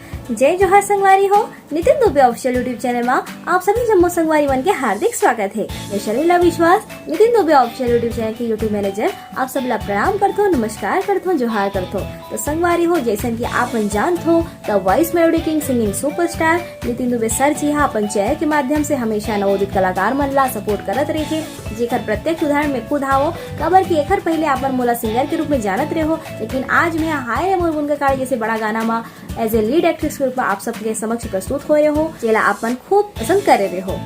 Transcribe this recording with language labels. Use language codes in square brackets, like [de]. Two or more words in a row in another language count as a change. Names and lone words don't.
[hne] जय जोहार संगवारी हो। नितिन दुबे ऑफिशियल यूट्यूब चैनल में आप सभी जम्मू संगवारी मन के हार्दिक स्वागत है। मैं शर्मिला विश्वास, नितिन दुबे ऑफिशियल यूट्यूब चैनल की [en] YouTube manager [hne] आप सब ला प्रणाम करथो, नमस्कार करथो, जोहार करथो। तो संगवारी हो, जैसन की आप मन जानत हो [en] The Voice Melody King Singing Superstar [hne] नितिन दुबे सर जी हा अपन चैनल के माध्यम से हमेशा नवोदित कलाकार मन ला सपोर्ट करत रहे, जेकर प्रत्यक्ष उदाहरण में खुद हावो। कबर की एकर पहले आप मोला सिंगर के रूप में जानत रहे हो, लेकिन आज मैं हाय रे मोर गुनगा काड़ी जैसे बड़ा गाना में [en] as a lead actress [hne] के रूप में आप सबके समक्ष प्रस्तुत हो रहे हो, जेला आपन खूब पसंद करे रहे हो।